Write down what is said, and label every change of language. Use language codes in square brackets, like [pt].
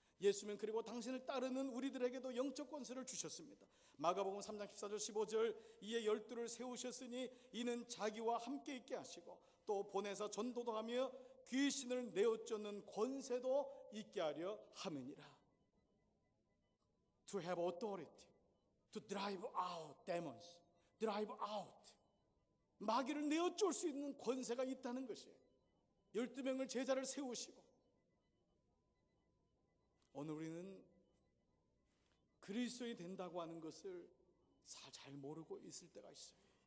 [ko] 예수님 그리고 당신을 따르는 우리들에게도 영적 권세를 주셨습니다. 마가복음 3장 14절 15절 이에 12를 세우셨으니 이는 자기와 함께 있게 하시고 또 보내사 전도도 하며 귀신을 내어쫓는 권세도 있게 하려 함이니라. [en] To have authority to drive out demons, drive out. [ko] 마귀를 내어쫓을 수 있는 권세가 있다는 것이에요. 12명을 제자를 세우시고. 오늘 우리는 그리스도인이 된다고 하는 것을 잘 모르고 있을 때가 있어요.